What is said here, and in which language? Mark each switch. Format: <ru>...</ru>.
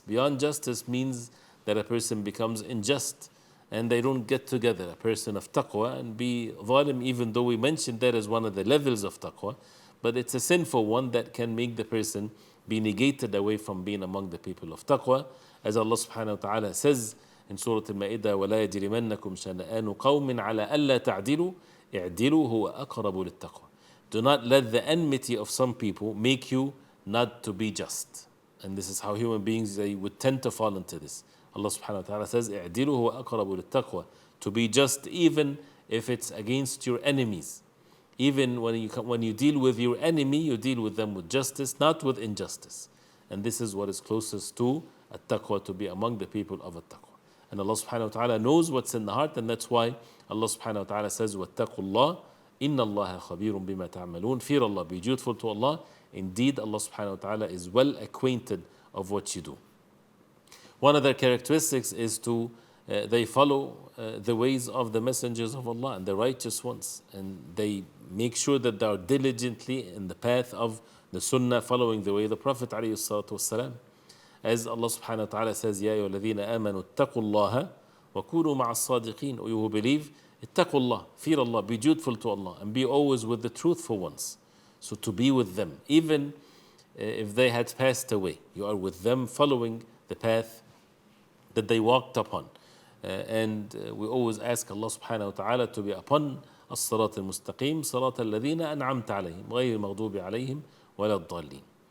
<en>Beyond justice means that a person becomes unjust and they don't get together, a person of taqwa, and be zalim, even though we mentioned that as one of the levels of taqwa. But it's a sinful one that can make the person be negated away from being among the people of taqwa. As Allah subhanahu wa ta'ala says in Surah Al-Ma'idah,</en> <ar>وَلَا يَجْرِمَنَّكُمْ شَنَآنُ قَوْمٍ عَلَىٰ أَلَّا تَعْدِلُوا اعْدِلُوا هُوَ أَقْرَبُ لِلتَّقْوَى.</ar> <en>Do not let the enmity of some people make you not to be just. And this is how human beings, they would tend to fall into this. Allah subhanahu wa ta'ala says,</en> <ar>اعْدِلُوا هُوَ أَقْرَبُ لِلتَّقْوَى.</ar> <en>To be just even if it's against your enemies. Even when you deal with your enemy, you deal with them with justice, not with injustice. And this is what is closest to at-taqwa, to be among the people of at-taqwa. And Allah subhanahu wa ta'ala knows what's in the heart, and that's why Allah subhanahu wa ta'ala says,</en> <ar>وَاتَّقُوا اللَّهِ إِنَّ اللَّهَ خَبِيرٌ بِمَا تَعْمَلُونَ.</ar> <en>Fear Allah, be dutiful to Allah. Indeed, Allah subhanahu wa ta'ala is well acquainted of what you do. One of their characteristics is to they follow the ways of the messengers of Allah and the righteous ones, and they make sure that they are diligently in the path of the sunnah, following the way of the Prophet ﷺ. As Allah subhanahu wa ta'ala says,</en> <ar>يَا أَيُّهَا الَّذِينَ آمَنُوا اتَّقُوا اللَّهَ وَكُونُوا مَعَ الصَّادِقِينَ.</ar> <en>O you who believe,</en> <ar>اتَّقُوا اللَّهَ,</ar> <en>fear Allah, be dutiful to Allah, and be always with the truthful ones. So to be with them, even if they had passed away, you are with them following the path that they walked upon. And we always ask Allah subhanahu wa ta'ala to be upon</en> <ar>الصراط المستقيم صراط الذين أنعمت عليهم غير المغضوب عليهم ولا الضالين.</ar>